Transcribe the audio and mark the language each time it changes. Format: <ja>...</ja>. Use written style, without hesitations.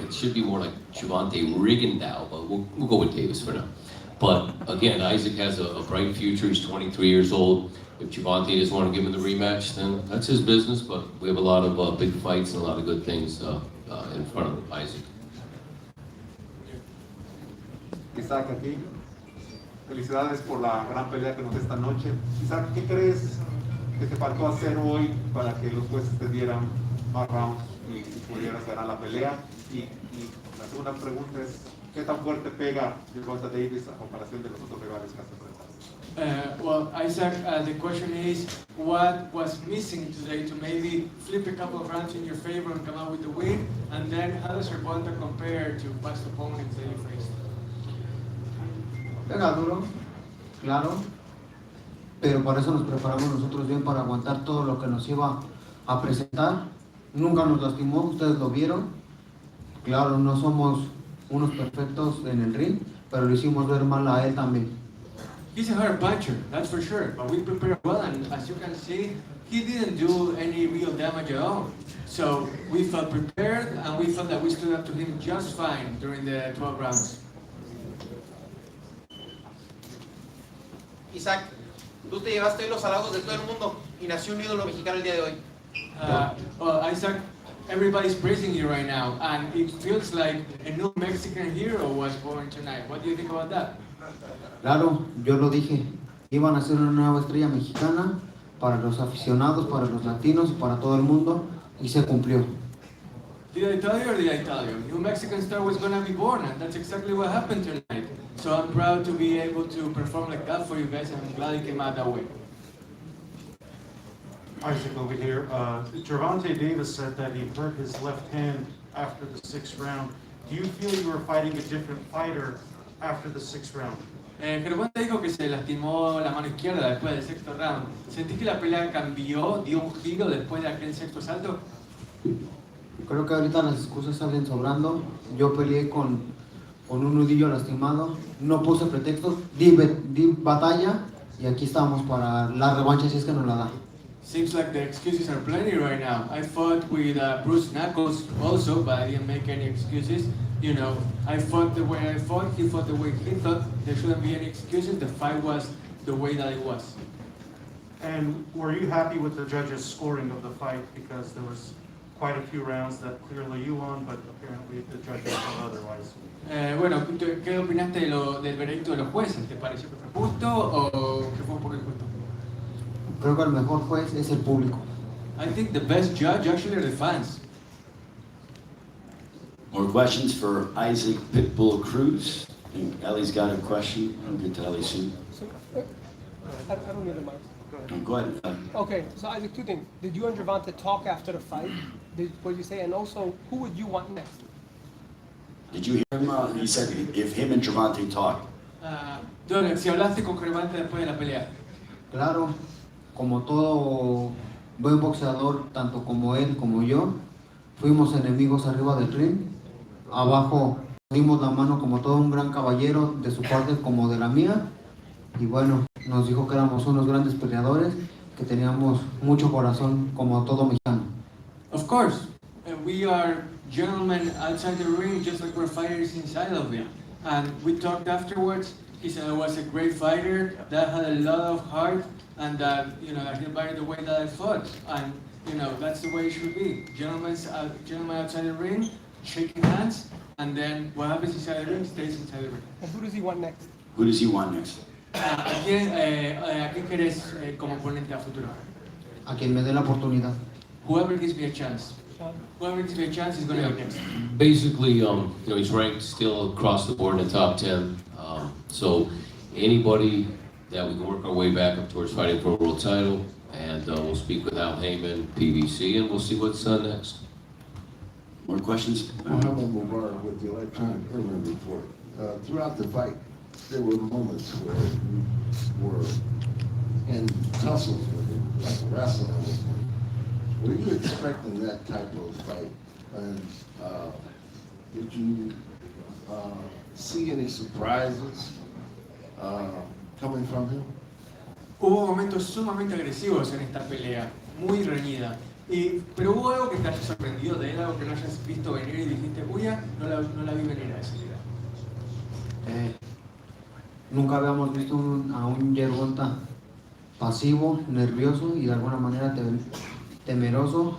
<en>It should be more like Gervonta Rigondeaux, but we'll go with Davis for now. But again, Isaac has a bright future. He's 23 years old. If Gervonta doesn't want to give him the rematch, then that's his business. But we have a lot of big fights and a lot of good things in front of Isaac.</en> <es>Isaac, aquí. Felicidades por la gran pelea que nos esta noche. Isaac, ¿qué crees que te faltó hacer hoy para que los jueces te dieran más rounds y pudieras ganar la pelea? Y la segunda pregunta es, ¿qué tan fuerte pega Gervonta Davis a comparación de los otros rivales que has enfrentado?</es> <en>Well, Isaac, the question is, what was missing today to maybe flip a couple of rounds in your favor and come out with the win? And then how does Gervonta compare to past opponents that you faced?</en> <es>Pega duro, claro, pero por eso nos preparamos nosotros bien para aguantar todo lo que nos iba a presentar. Nunca nos lastimó, ustedes lo vieron. Claro, no somos unos perfectos en el ring, pero lo hicimos ver mal a él también.</es> <en>He's a hard puncher, that's for sure, but we prepared well, and as you can see, he didn't do any real damage at all. So we felt prepared, and we felt that we stood up to him just fine during the 12 rounds.</en> <es>Isaac, tú te llevaste los halagos de todo el mundo y nació un ídolo mexicano el día de hoy.</es> <en>Well, Isaac, everybody's praising you right now, and it feels like a new Mexican hero was born tonight. What do you think about that?</en> <es>Claro, yo lo dije, iban a ser una nueva estrella mexicana para los aficionados, para los latinos y para todo el mundo, y se cumplió.</es> <en>Did I tell you or did I tell you? New Mexican star was going to be born, and that's exactly what happened tonight. So I'm proud to be able to perform like that for you guys, and I'm glad it came out that way. Isaac over here. Gervonta Davis said that he hurt his left hand after the 6th round. Do you feel you were fighting a different fighter after the 6th round?</en> <es>Gervonta dijo que se lastimó la mano izquierda después del 6º round. ¿Sentís que la pelea cambió, dio un giro después de aquel 6º asalto? Creo que ahorita las excusas salen sobrando. Yo peleé con un nudillo lastimado, no puse pretextos, di batalla y aquí estamos para la revancha si es que nos la da.</es> <en>Seems like the excuses are plenty right now. I fought with Bruce Knuckles also, but I didn't make any excuses. You know, I fought the way I fought, he fought the way he thought. There shouldn't be any excuses. The fight was the way that it was. And were you happy with the judges' scoring of the fight? Because there was quite a few rounds that clearly you won, but apparently the judges felt otherwise.</en> <es>Bueno, ¿qué opinaste del veredicto de los jueces? ¿Te pareció que fue justo o que fue un poco injusto? Creo que el mejor juez es el público.</es> <en>I think the best judge actually are the fans. More questions for Isaac Pitbull Cruz? I think Ellie's got a question. I'll get to Ellie soon. I don't need the mic. Go ahead. Okay, so Isaac, two things. Did you and Gervonta talk after the fight? What did you say? And also, who would you want next? Did you hear him? He said if him and Gervonta talk.</en> <es>Doug, si hablaste con Gervonta después de la pelea. Claro, como todo buen boxeador, tanto como él como yo, fuimos enemigos arriba del ring. Abajo dimos la mano como todo un gran caballero, de su parte como de la mía. Y bueno, nos dijo que éramos unos grandes peleadores, que teníamos mucho corazón como todo mexicano.</es> <en>Of course, we are gentlemen outside the ring, just like we're fighters inside of it. And we talked afterwards. He said I was a great fighter, that had a lot of heart, and that that he admired the way that I fought. And that's the way it should be. Gentlemen outside the ring, shaking hands, and then what happens inside the ring stays inside the ring. And who does he want next? Who does he want next?</en> <es>¿A quién querés como oponente a futuro? A quien me dé la oportunidad.</es> <en>Whoever gives me a chance. Whoever gives me a chance is going to be next. Basically, he's ranked still across the board in the top 10. So anybody that we can work our way back up towards fighting for a world title, and we'll speak with Al Heyman, PBC, and we'll see what's next. More questions? Muhammad Mubarak with the Electronic Urban Report. Throughout the fight, there were moments where you were in tussles with him, like wrestling with him. Were you expecting that type of fight? And did you see any surprises coming from him?</en> <es>Hubo momentos sumamente agresivos en esta pelea, muy reñida. Pero hubo algo que te haya sorprendido de él, algo que no hayas visto venir y dijiste, uy, no la vi venir a esa idea. Nunca habíamos visto a un Gervonta pasivo, nervioso y de alguna manera temeroso.</es>